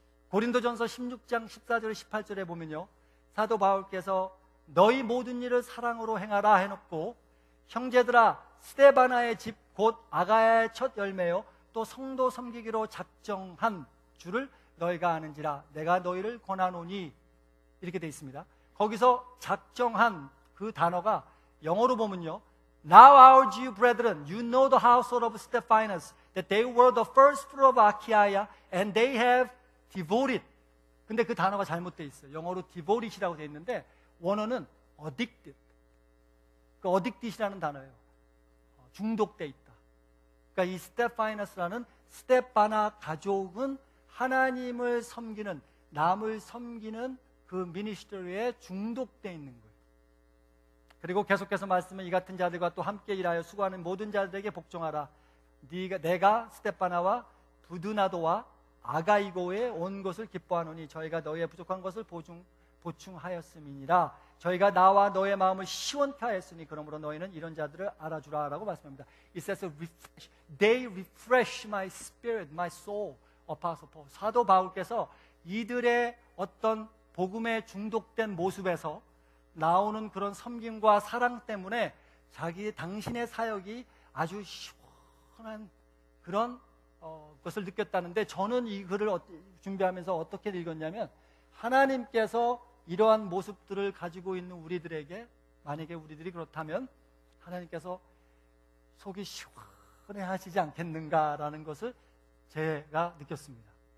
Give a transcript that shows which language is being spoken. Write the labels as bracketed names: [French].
[Korean] 고린도전서 16장 14절 18절에 보면요, 사도 바울께서 너희 모든 일을 사랑으로 행하라 해놓고 형제들아 스데바나의 집 곧 아가야의 첫 열매요 또 성도 섬기기로 작정한 줄을 너희가 아는지라 내가 너희를 권하노니 이렇게 되어 있습니다. 거기서 작정한 그 단어가 영어로 보면요, [English] Now our Jew brethren, you know the household of Stephanas, that they were the first fruit of Achaia, and they have devoted. [Korean] 근데 그 단어가 잘못되어 있어요. 영어로 devoted이라고 되어 있는데 원어는 addicted. 그 addicted이라는 단어예요. 중독돼 있다. 그러니까 이 스테파이너스라는 스테파나 가족은 하나님을 섬기는, 남을 섬기는 그 미니스터리에 중독돼 있는 거예요. 그리고 계속해서 말씀은 이 같은 자들과 또 함께 일하여 수고하는 모든 자들에게 복종하라. 내가 스테파나와 부드나도와 아가이고에 온 것을 기뻐하노니 저희가 너희의 부족한 것을 보충하였음이니라. 저희가 나와 너의 마음을 시원케 하였으니 그러므로 너희는 이런 자들을 알아주라 라고 말씀합니다. [English] It says, They refresh my spirit, my soul. Apostle Paul. [Korean] 사도 바울께서 이들의 어떤 복음에 중독된 모습에서 나오는 그런 섬김과 사랑 때문에 당신의 사역이 아주 시원한 그런 것을 느꼈다는데, 저는 이 글을 준비하면서 어떻게 읽었냐면, 하나님께서 이러한 모습들을 가지고 있는 우리들에게, 만약에 우리들이 그렇다면 하나님께서 속이 시원해하시지 않겠는가라는 것을 제가 느꼈습니다.